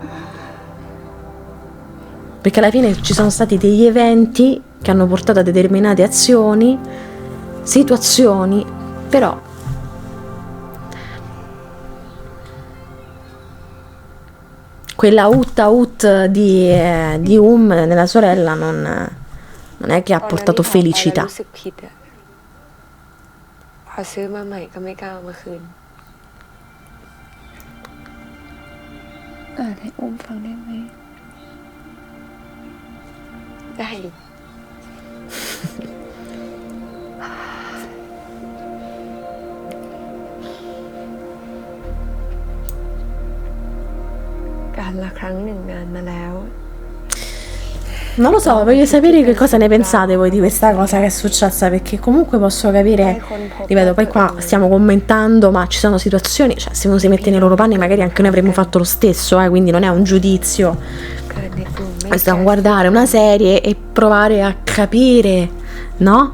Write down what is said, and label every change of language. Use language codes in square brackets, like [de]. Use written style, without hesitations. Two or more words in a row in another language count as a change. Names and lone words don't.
[it] Perché alla fine ci sono stati degli eventi che hanno portato a determinate azioni, situazioni, però quella out di nella sorella non è che ha portato felicità. [th] พอซื้อมาใหม่ก็ไม่กล้าเอามาคืนอ่านให้อุ้มฟังได้ไหมได้ดิ การละครั้งหนึ่งนานมาแล้ว [it] Non lo so, voglio sapere che cosa ne pensate voi di questa cosa che è successa, perché comunque posso capire, ripeto, poi qua stiamo commentando, ma ci sono situazioni, cioè se uno si mette nei loro panni magari anche noi avremmo fatto lo stesso, quindi non è un giudizio, questo è un guardare una serie e provare a capire, no?